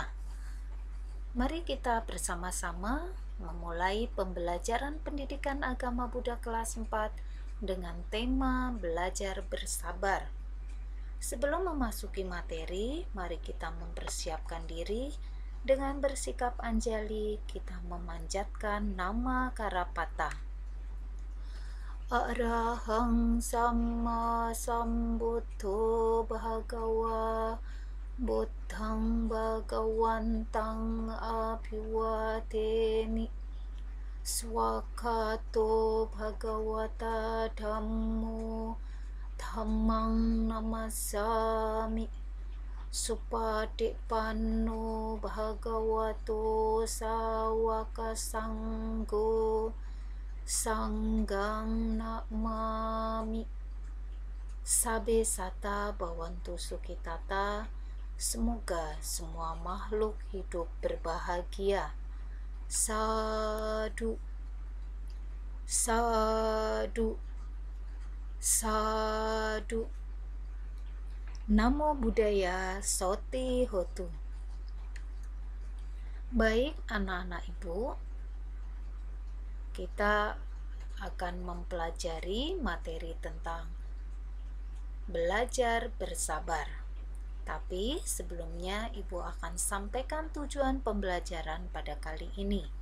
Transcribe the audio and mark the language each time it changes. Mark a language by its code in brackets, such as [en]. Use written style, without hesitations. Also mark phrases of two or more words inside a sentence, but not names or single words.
[id] Mari kita bersama-sama memulai pembelajaran pendidikan agama Buddha kelas 4 dengan tema belajar bersabar. Sebelum memasuki materi, mari kita mempersiapkan diri dengan bersikap anjali. Kita memanjatkan nama Karapata. [pi] Arahang Samma Sambuddho Bhagawa Buddhang Bhagawantang Abhiwademi Swakato Bhagawata Dhammo Dhammang Namasami Supatipanno Bhagavato Sawaka Sanggo Sanggang Namami. Sabe Sata Bawantu Sukitata. [id] Semoga semua makhluk hidup berbahagia. [pi] Sadu, sadu, sadu. Namo Buddhaya Soti Hotu. [id] Baik anak-anak ibu, kita akan mempelajari materi tentang belajar bersabar. Tapi sebelumnya ibu akan sampaikan tujuan pembelajaran pada kali ini.